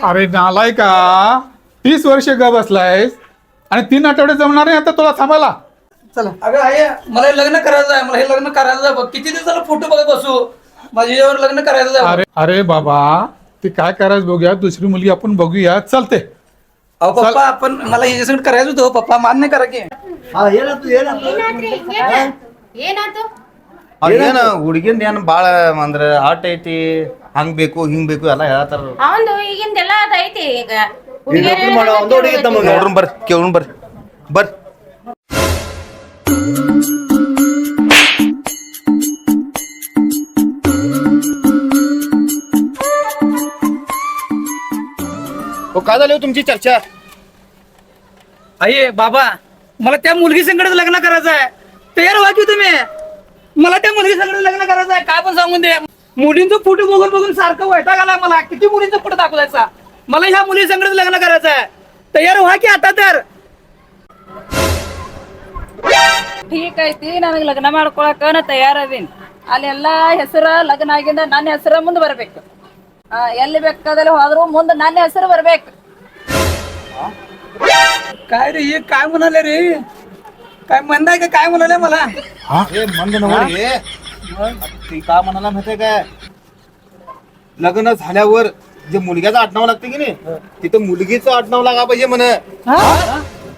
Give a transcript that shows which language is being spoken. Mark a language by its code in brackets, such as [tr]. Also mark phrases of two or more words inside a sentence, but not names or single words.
[mr] अरे नालाय का 30 वर्ष ग बसलायस आणि 3 आठवडे जमणार नाही आता तुला थांबायला. चला अगं आई मला हे लग्न करायचं आहे. मला हे लग्न करायचं आहे. बघ किती दिवसाला फोटो बघत बसू. माझ्यावर लग्न करायचं आहे. अरे अरे बाबा ते काय करायचं बघूया. दुसरी मुलगी आपण बघूया. चालते. अहो पप्पा आपण मला याच्यासाठी करायचं होतं. पप्पा मान्य करा की. [kn] ಹಾ ಏನಾಯ್ತು ಏನಾಯ್ತು ಏನಾಯ್ತು? ಅದೇನ ಹುಡುಗಿಂದ ಏನ್ ಬಾಳ ಅಂದ್ರ ಆಟ ಐತಿ ಹಂಗ್ ಬೇಕು ಹಿಂಗ್ ಬೇಕು ಎಲ್ಲ ಹೇಳತ್ತಾರ. ಅವಂದು ಈಗಿಂದೆಲ್ಲ ಅದೈತಿ ಈಗ. ಈಗ ನೌಕರಿ ಮಾಡೋ ಒಂದು ಹುಡುಗಿ ಇದ್ದ ಮಗ. ನೋಡ್ರಿ ಬರ್ರಿ ಕೇಳೋಣ ಬರ್ರಿ ಬರ್ರಿ. [mr] काय झाली हो तुमची चर्चा? आई बाबा मला त्या मुलगी संकट लग्न करायचं आहे. तयार व्हा की तुम्ही. मला त्या मुलगी संकट लग्न करायचं आहे. काय पण सांगून दे. मुलींचं फोटो बघून बघून सारखं वैताग आला मला. किती मुलींचा फोटो दाखवायचा. मला ह्या मुली संकट लग्न करायचं आहे. तयार व्हा की आता तर. [kn] ठीक ಐತಿ ನನಗೆ ಲಗ್ನ ಮಾಡ್ಕೊಳಕ ನಾ ತಯಾರದೀನಿ. ಅಲ್ಲೆಲ್ಲ ಹೆಸರು ಲಗ್ನ ಆಗಿಂದ ನನ್ನ ಹೆಸರು ಮುಂದೆ ಬರ್ಬೇಕು. ಎಲ್ಲಿ ಬೇಕಾದಲ್ಲಿ ಹೋದ್ರು ಮುಂದೆ ನನ್ನ ಹೆಸರು ಬರ್ಬೇಕು. [mr] काय रे हे काय म्हणाले रे. काय म्हणताय का काय म्हणाले मला. हे मंद नव्हे. ती काय म्हणाला माहितीये काय लग्न झाल्यावर जे मुलग्याचं आडनाव लागतं की नाही तिथं मुलगीचं आडनाव लागा पाहिजे म्हण.